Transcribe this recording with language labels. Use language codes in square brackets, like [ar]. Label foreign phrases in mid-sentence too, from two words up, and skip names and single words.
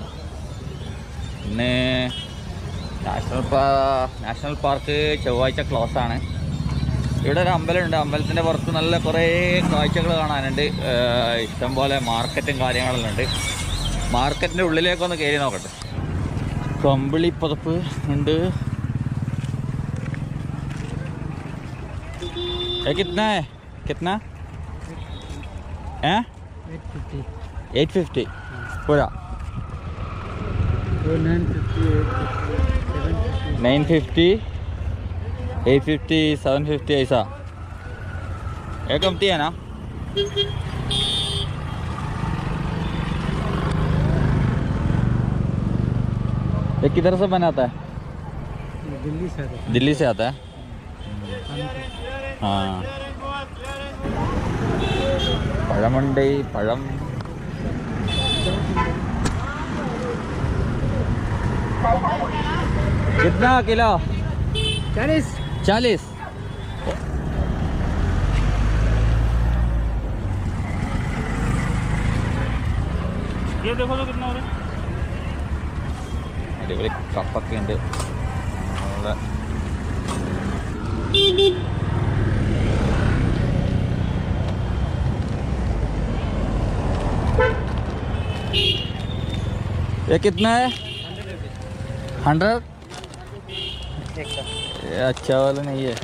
[ml] ഇന്ന് [en] national park [ml] ചൊവ്വാഴ്ച ക്ലോസ് ആണ്. ഇവിടെ ഒരു അമ്പലമുണ്ട്. അമ്പലത്തിൻ്റെ പുറത്ത് നല്ല കുറേ കാഴ്ചകൾ കാണാനുണ്ട്. ഇഷ്ടംപോലെ മാർക്കറ്റും കാര്യങ്ങളെല്ലാം ഉണ്ട്. മാർക്കറ്റിൻ്റെ ഉള്ളിലേക്കൊന്ന് കയറി നോക്കട്ടെ. കമ്പിളി പതപ്പ് ഉണ്ട്. [hi] कितना है? कितना? 850 पूरा 950 850 750 ऐसा. ये कमती है ना? ये किधर से बनाता है? दिल्ली से आता है. हाँ, [ml] പഴമുണ്ട്. [hi] പഴം कितना किलो? 40. ये देखो तो कितना हो रहा है. [ml] അടിപൊളി കപ്പൊക്കെ ഉണ്ട്. [hi] ये कितना है? 100. अच्छा वाला नहीं है.